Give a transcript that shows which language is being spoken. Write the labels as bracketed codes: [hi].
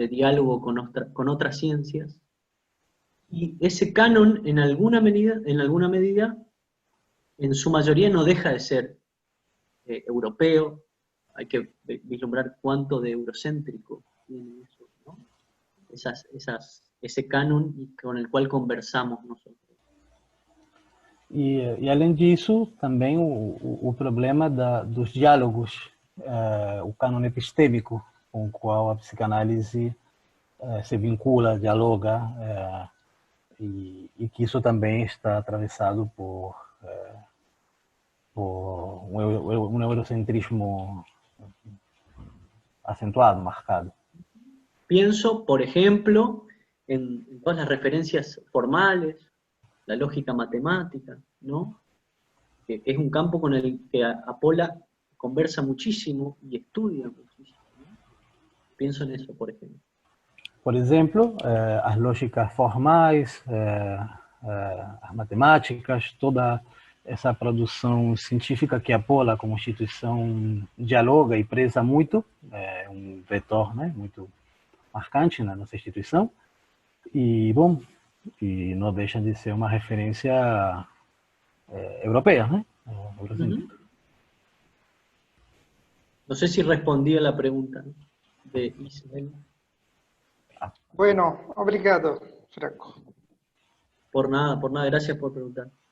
[es] De diálogo con otras ciencias. Y ese canon, en alguna medida, en su mayoría no deja de ser europeo. Hay que vislumbrar cuánto de eurocéntrico tiene eso, ¿no? Ese canon con el cual conversamos nosotros. [pt] E além disso, também o problema dos diálogos, o cânone epistêmico com o qual a psicanálise se vincula, dialoga, e que isso também está atravessado por um eurocentrismo acentuado, marcado. [es] Pienso, por ejemplo, en todas las referencias formales, la lógica matemática, ¿no? Que es un campo con el que Apola conversa muchísimo y estudia muchísimo, ¿no? Pienso en eso, por ejemplo. [pt] Por exemplo, as lógicas formais, as matemáticas, toda essa produção científica que a Apola, como instituição, dialoga e preza muito, é um vetor, né, muito marcante na nossa instituição, e, bom, e não deixa de ser uma referência europeia, né? [es] No sé si respondí a la pregunta de Isabel. Bueno, [pt] obrigado, [es] Franco. Por nada, gracias por preguntar.